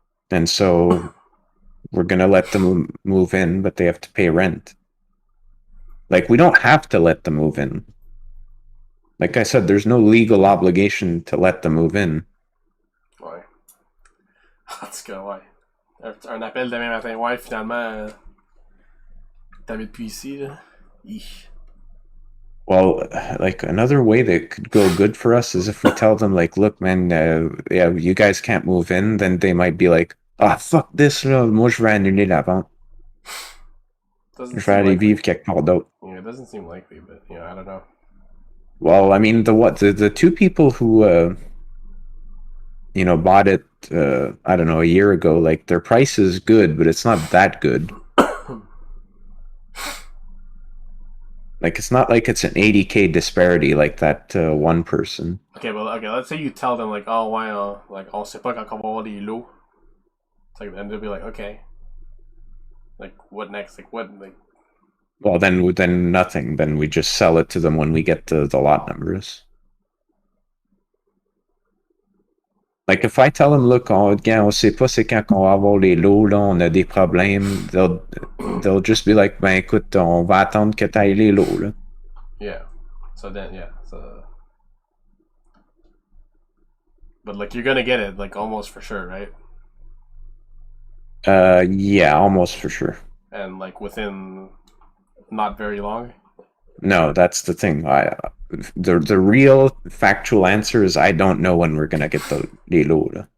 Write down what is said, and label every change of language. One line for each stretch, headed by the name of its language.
English: And so we're going to let them move in, but they have to pay rent. Like, we don't have to let them move in. Like I said, there's no legal obligation to let them move in.
French: Ouais. En tout cas, ouais. Un appel demain matin. Ouais, finalement, t'habites plus ici, là.
English: Well, like, another way that could go good for us is if we tell them, like, look, man, you guys can't move in, then they might be like, ah, fuck this,
French: là, moi je vais annuler la vente. Je vais aller vivre quelque part d'autre.
English: Yeah, it doesn't seem likely, but, I don't know. Well, I mean, the two people who, bought it, I don't know, a year ago, like, their price is good, but it's not that good. Like, it's not like it's an 80K disparity like that one person. Okay, let's say you tell them, like, oh, ouais, like,
French: on sait pas quand on va avoir des lots.
English: It's like, and they'll be like, okay. Like, what next? Like, what, like... Well, then nothing. Then we just sell it to them when we get the lot numbers. Like, if I tell them, look,
French: on sait pas c'est quand on va avoir les lots, là, on a des problèmes,
English: they'll just be like,
French: ben écoute, on va attendre que t'ailles les lots, là.
English: Yeah. So then, yeah. So... But, like, you're gonna get it, like, almost for sure, right? Yeah, almost for sure. And, like, within not very long? No, that's the thing. The real factual answer is I don't know when we're gonna get the lots. Okay.